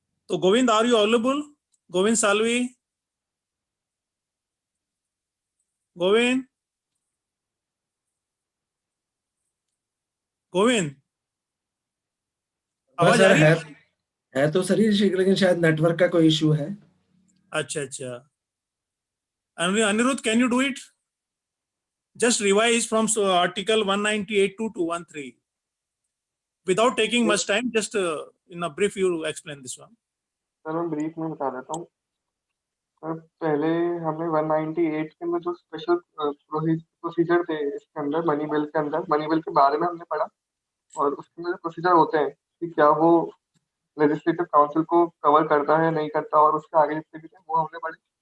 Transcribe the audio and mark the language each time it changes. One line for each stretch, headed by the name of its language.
Hindi: तो Govind,
English: Are you available?
Hindi: Govind Salvi, Govind आवाज आ रही है तो सर, लेकिन शायद नेटवर्क का कोई इशू है।
English: अच्छा। Aniruddh, can you do it? Just revise from article 198 to 213 without taking much time. Just in a brief you explain this one.
Hindi: Sir मैं ब्रीफ में बता देता हूँ। पहले हमने 198 के अंदर जो स्पेशल प्रोसीजर थे इसके अंदर, मनी बिल के अंदर, मनी बिल के बारे में हमने पढ़ा और उसके अंदर प्रोसीजर होते हैं कि क्या वो लेजिस्लेटिव काउंसिल को कवर करता है नहीं करता, और उसके आगे जितने भी थे वो हमने पढ़े।